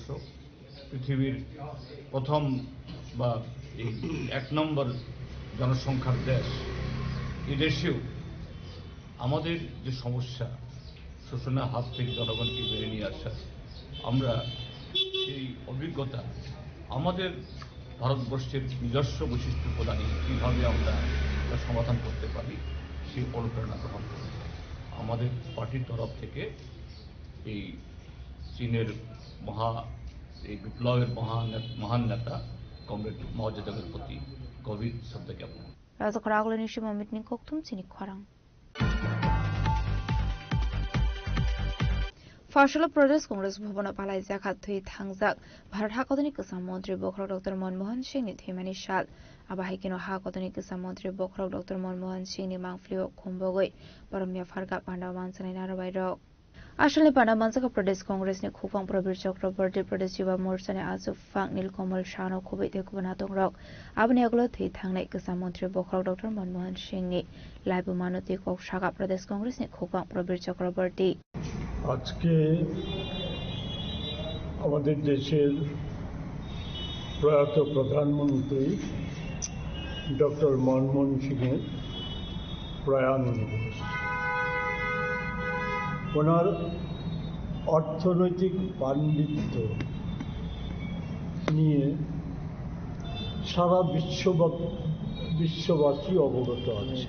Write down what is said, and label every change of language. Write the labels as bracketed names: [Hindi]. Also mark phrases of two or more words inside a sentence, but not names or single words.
[Bangla] পৃথিবীর প্রথম বা এই 1 নম্বর জনসংখ্যার দেশ, এই দেশেও আমাদের যে সমস্যা, শোষণের হাত থেকে জনগণকে বেরিয়ে নিয়ে আসা, আমরা এই অভিজ্ঞতা আমাদের ভারতবর্ষের নিজস্ব বৈশিষ্ট্য প্রদানে কীভাবে আমরা সমাধান করতে পারি সেই অনুপ্রেরণা গ্রহণ করি। আমাদের পার্টির তরফ থেকে এই চীনের এই বিপ্লবের মহান নেতা কমরেড মাও জেদুংয়ের প্রতি গভীর শ্রদ্ধা জ্ঞাপন। [Kok Borok] রাজকরাগলনি শিমমিতনি koktum sini khwarang. Fashala Pradesh Congress Bhavana Palai Zakhat Thui Thangjak Bharat Hakotoni Kisam Mantri Bokhrok Dr. Manmohan Singh ni Thimani Shal Abahikino Hakotoni Kisam Mantri Bokhrok Dr. Manmohan Singh ni Mangflio Khumbogoi Paramya Farga Pandawan Sanai Narabai Rok Ashali Pandamanzaka Pradesh Congress ni Khupang Prabir Chakraborty Pradesh Yuva Morcha ni Azuf Fang Nilkamal Shano Khubit de Kubanatong Rok Abni Aglo Thui Thangnai Kisam Mantri Bokhrok Dr. Manmohan Singh ni Laibu Manuti Kok Shaka Pradesh Congress ni Khupang Prabir Chakraborty [Bangla] আজকে আমাদের দেশের প্রয়াত প্রধানমন্ত্রী ডক্টর মনমোহন সিংয়ের প্রয়াণ দিবস। ওনার অর্থনৈতিক পাণ্ডিত্য নিয়ে সারা বিশ্ববাসী অবগত আছে।